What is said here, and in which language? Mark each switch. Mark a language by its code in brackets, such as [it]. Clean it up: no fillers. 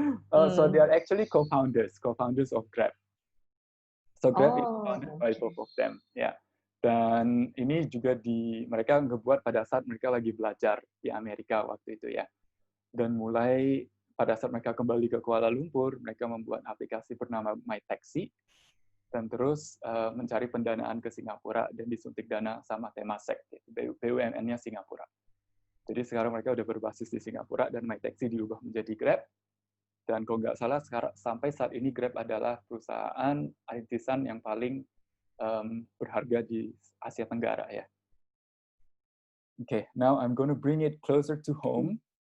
[en] So they are actually co-founders of Grab. So Grab is founded by both of them. [id] Ya. Dan ini juga mereka ngebuat pada saat mereka lagi belajar di Amerika waktu itu ya. Dan mulai pada saat mereka kembali ke Kuala Lumpur, mereka membuat aplikasi bernama MyTaxi. Dan terus mencari pendanaan ke Singapura dan disuntik dana sama Temasek, BUMN-nya Singapura. Jadi sekarang mereka udah berbasis di Singapura dan MyTaxi diubah menjadi Grab. Dan kalau nggak salah sampai saat ini Grab adalah perusahaan rintisan yang paling berharga di Asia Tenggara ya. [en] Okay, now I'm going to bring it closer to home.